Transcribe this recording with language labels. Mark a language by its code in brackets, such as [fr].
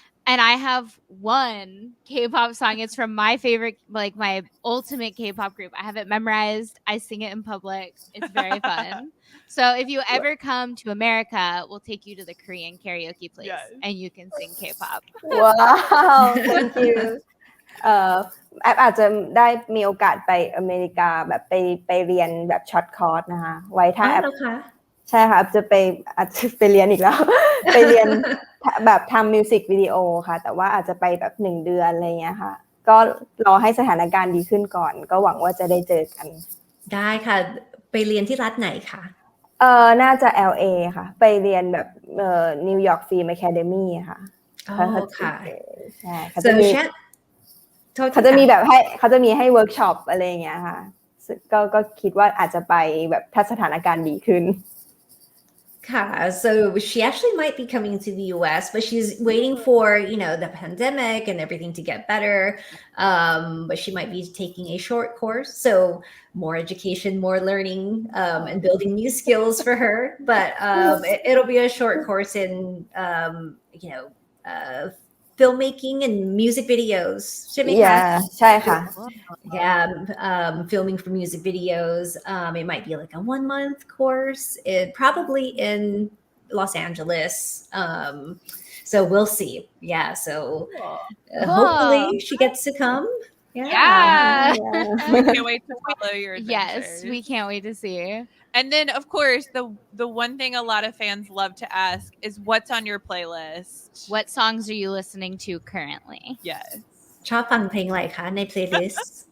[en] And I have one K-pop song. It's from my favorite, like my ultimate K-pop group. I have it memorized. I sing it in public. It's very fun. So if you ever come to America, we'll take you to the Korean karaoke place and you can sing K-pop. Wow, thank you. [th] แอปอาจจะได้มีโอกาสไปอเมริกาแบบไปเรียนแบบช็อตคอร์สนะคะไว้ถ้าแอปใช่ค่ะอาจจะไปเรียนอีกแล้ว ไปเรียนแบบทำมิวสิกวิดีโอค่ะแต่ว่าอาจจะไปแบบ1เดือนอะไรเงี้ยค่ะก็รอให้สถานการณ์ดีขึ้นก่อนก็หวังว่าจะได้เจอกัน ได้ค่ะไปเรียนที่รัฐไหนคะ น่าจะ LA ค่ะไปเรียนแบบNew York Film Academy ค่ะ ค่ะ ใช่เขาจะมีแบบให้เขาจะมีให้เวิร์กช็อปอะไรอย่างเงี้ยค่ะก็คิดว่าอาจจะไปแบบถ้าสถานการณ์ดีขึ้น [en] So she actually might be coming to the US, but she's waiting for, you know, the pandemic and everything to get better. But she might be taking a short course. So more education, more learning, and building new skills for her. But it'll be a short course in, you know, filmmaking and music videos. [th] Yeah, ใช่ค่ะ [en] Yeah, filming for music videos. It might be like a 1-month course, probably in Los Angeles. So we'll see. Yeah, so hopefully she gets to come. Yeah. We can't wait to follow your adventures. Yes, we can't wait to see. And then, of course, the one thing a lot of fans love to ask is what's on your playlist? What songs are you listening to currently? Yes. [th] ชอบฟังเพลงอะไรคะใน playlist